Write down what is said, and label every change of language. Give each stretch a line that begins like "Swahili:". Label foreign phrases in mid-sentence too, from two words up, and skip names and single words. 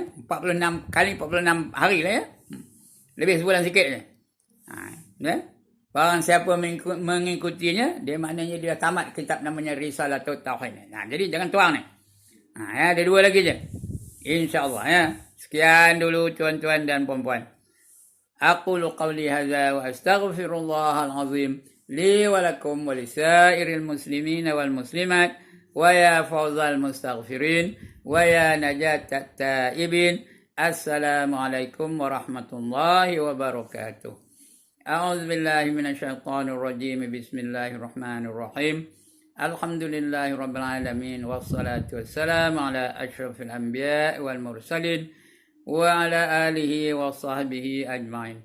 Malay: 46 kali 46 hari lah ya. Lebih sebulan sikit je. Ya. Barang siapa mengikutinya, dia maknanya dia tamat kitab namanya Risalatul Tauhid. Jadi jangan tuang ni. Ada 2 lagi je. Insyaallah ya. Sekian dulu tuan-tuan dan puan-puan.
Arabic: أقول قولي هذا وأستغفر الله العظيم لي ولكم ولسائر المسلمين والمسلمات فيا فوز المستغفرين ويا نجاة التائبين. السلام عليكم ورحمة الله وبركاته. أعوذ بالله من الشيطان الرجيم. Bismillahirrahmanirrahim. الحمد لله رب العالمين والصلاة والسلام على أشرف الأنبياء والمرسلين وعلى آله وصحبه أجمعين.